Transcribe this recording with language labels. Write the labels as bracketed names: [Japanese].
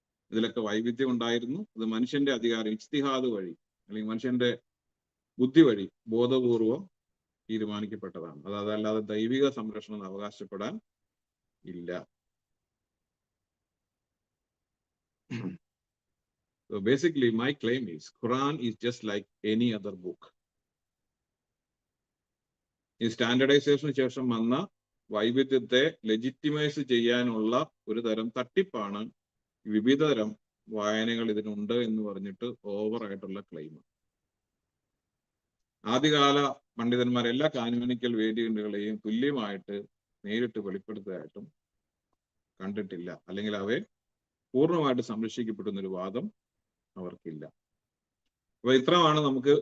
[Malayalam] ഇതിലൊക്കെ വൈവിധ്യം ഉണ്ടായിരുന്നു. ഇത് മനുഷ്യന്റെ അധികാരം, ഇജ്തിഹാദ് വഴി അല്ലെങ്കിൽ മനുഷ്യന്റെ ബുദ്ധി വഴി ബോധപൂർവം തീരുമാനിക്കപ്പെട്ടതാണ്. അതല്ലാതെ ദൈവിക സംരക്ഷണം അവകാശപ്പെടാൻ ഇല്ല. [English] So basically my claim is Quran is just like any other book. [Malayalam] ഈ സ്റ്റാൻഡർഡൈസേഷന് ശേഷം വന്ന വൈവിധ്യത്തെ ലെജിറ്റിമൈസ് ചെയ്യാനുള്ള ഒരു തരം തട്ടിപ്പാണ് വിവിധ തരം വായനകൾ ഇതിനുണ്ട് എന്ന് പറഞ്ഞിട്ട് ഓവറായിട്ടുള്ള ക്ലെയിം. ആദ്യകാല പണ്ഡിതന്മാർ എല്ലാ കാനോനിക്കൽ വേരിയന്റുകളെയും തുല്യമായിട്ട് നേരിട്ട് വെളിപ്പെടുത്തതായിട്ടും കണ്ടിട്ടില്ല, അല്ലെങ്കിൽ അവയെ പൂർണ്ണമായിട്ട് സംരക്ഷിക്കപ്പെടുന്നൊരു വാദം അവർക്കില്ല. അപ്പൊ ഇത്രമാണ് നമുക്ക്.